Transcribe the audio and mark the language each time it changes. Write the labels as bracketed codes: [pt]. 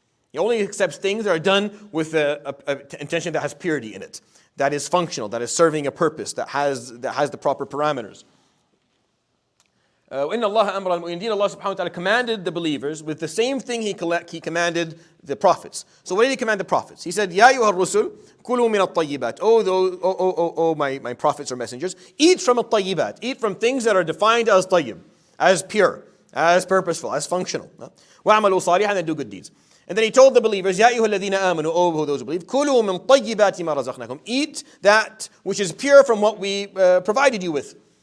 [en] He only accepts things that are done with an intention that has purity in it, that is functional, that is serving a purpose, that has the proper parameters. [ar] إن الله أمر المؤمنين. [en] Allah subhanahu wa ta'ala commanded the believers with the same thing he commanded the prophets. So what did he command the prophets? He said, [ar] يا أيها الرسل كلوا من الطيبات. [en] Oh my prophets or messengers, eat from الطيبات. Eat from things that are defined as tayyib, as pure, as purposeful, as functional. [ar] وَاعْمَلُوا صَالِحًا, [en] and do good deeds. And then he told the believers, [ar] يا أيها الذين آمنوا, [en] oh those who believe, [ar] كلوا من طيبات ما رزقناكم. [en] Eat that which is pure from what we provided you with.